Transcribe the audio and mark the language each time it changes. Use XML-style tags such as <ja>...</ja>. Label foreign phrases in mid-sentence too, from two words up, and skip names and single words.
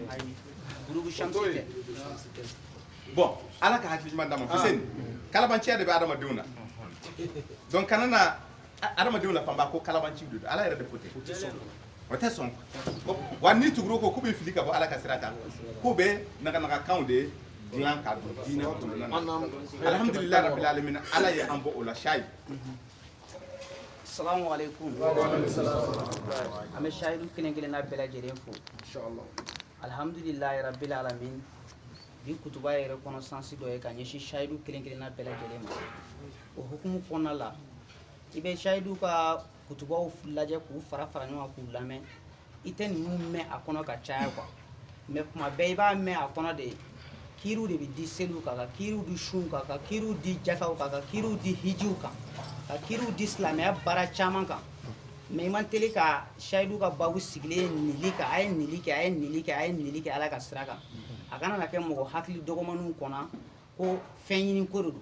<bm>bon ala ka hakili ɲuman d'a ma Fuseni kalabanciya de bɛ adamadenw na donc kana na adamadenw la fanba ko kalabanci de don ala yɛrɛ de ko ten o tɛ sɔn wa ni tuguro ko k'u bɛ fili ka bɔ ala ka sira kan k'u bɛ naganagakanw de dilan ka don diinɛ kɔnɔna na</bm> <ar>الحمد لله رب العالمين</ar> <bm>ala ye an bɔ o la shayi</bm> <ar>السلام عليكم.</ar> <bm>An bɛ shahidu kelen kelenna bɛɛ lajɛlen fo</bm> <ar>الحمد لله رب العالمين</ar> <bm>bi kutuba yɛrɛ kɔnɔ sansi dɔ ye ka ɲɛsin shahidu kelen kelenna bɛɛ lajɛlen ma o hukumu kɔnɔna la i bɛ shahidu ka kutubaw lajɛ k'u fara ɲɔgɔn kan k'u lamɛn i tɛ ninnu mɛn a kɔnɔ ka caya</bm> <fr>quoi mais</fr> <bm>kuma bɛɛ i b'a mɛn a kɔnɔ de kiriw de bɛ di seliw kan ka kiriw di sun kan ka kiriw di jakaw kan ka kiriw di hijiw kan ka kiriw di silamɛya baara caman kan mais i man teli ka shahidu ka babu sigilen nili kan a ye nili kɛ a ye nili kɛ a ye nili kɛ ala ka sira kan a kana na kɛ mɔgɔ hakili dɔgɔmaninw kɔnɔ ko fɛn ɲini ko de don</bm>